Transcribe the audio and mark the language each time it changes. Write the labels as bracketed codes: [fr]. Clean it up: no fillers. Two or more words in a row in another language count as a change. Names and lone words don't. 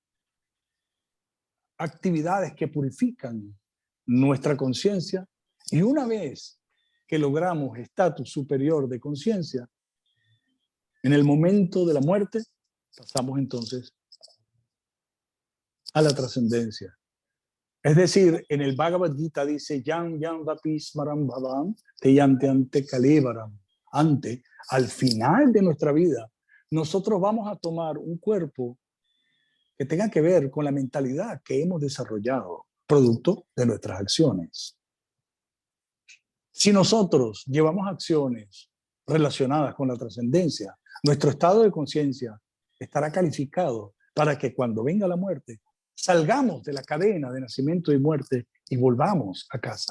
[es] actividades que purifican nuestra conciencia y una vez que logramos estatus superior de conciencia, en el momento de la muerte pasamos entonces a la trascendencia. Es decir, en el Bhagavad Gita dice, [sa] Yan Yan Vapi Smaram Bhavam, Te Yante Ante Kalevaram. [es] Ante, al final de nuestra vida, nosotros vamos a tomar un cuerpo que tenga que ver con la mentalidad que hemos desarrollado, producto de nuestras acciones. Si nosotros llevamos acciones relacionadas con la trascendencia, nuestro estado de conciencia estará calificado para que cuando venga la muerte, salgamos de la cadena de nacimiento y muerte y volvamos a casa.